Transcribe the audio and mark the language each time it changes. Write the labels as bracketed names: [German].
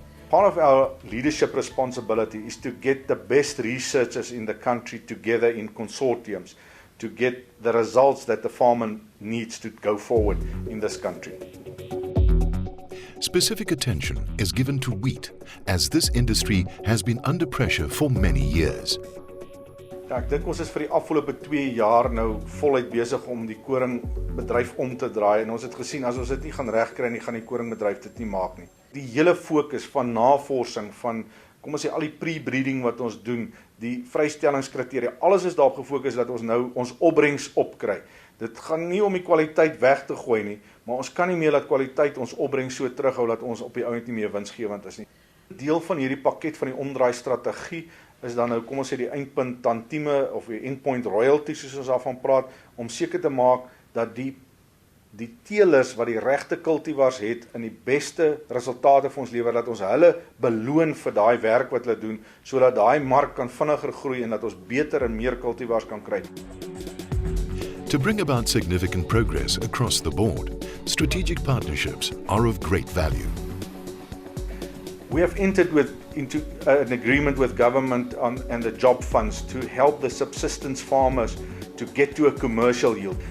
[English] Part of our leadership responsibility is to get the best researchers in the country together in consortiums to get the results that the farmer needs to go forward in this country. Specific attention is given to wheat, as this industry has been under pressure for many years. [Afrikaans] Ja, ek dink ons is vir die afgelope 2 jaar nou voluit besig om die koringbedryf om te draai en ons het gesien as ons dit nie gaan regkry nie, gaan die koringbedryf dit nie maak nie. Die hele fokus van navorsing, van kom ons sê al die pre-breeding wat ons doen, die vrystellingskriteria, alles is daarop gefokus dat ons nou ons opbrengs opkry. Dit gaan nie om die kwaliteit weg te gooi nie, maar ons kan nie meer dat kwaliteit ons opbrengs so terughou dat ons op die ouend nie meer winsgewend is nie. Deel van hierdie pakket van die omdraai strategie is dan nou, kom ons sê die eindpunt tantieme of die [English] endpoint royalties [Afrikaans] soos ons daarvan praat, om seker te maak dat die teelers wat die regte kultivars het en die beste resultate vir ons lewer, dat ons hulle beloon vir daai werk wat hulle doen, sodat daai mark kan vinniger groei en dat ons beter en meer kultivars kan kry. [English] To bring about significant progress across the board, strategic partnerships are of great value. We have entered into an agreement with government and the job funds to help the subsistence farmers to get to a commercial yield.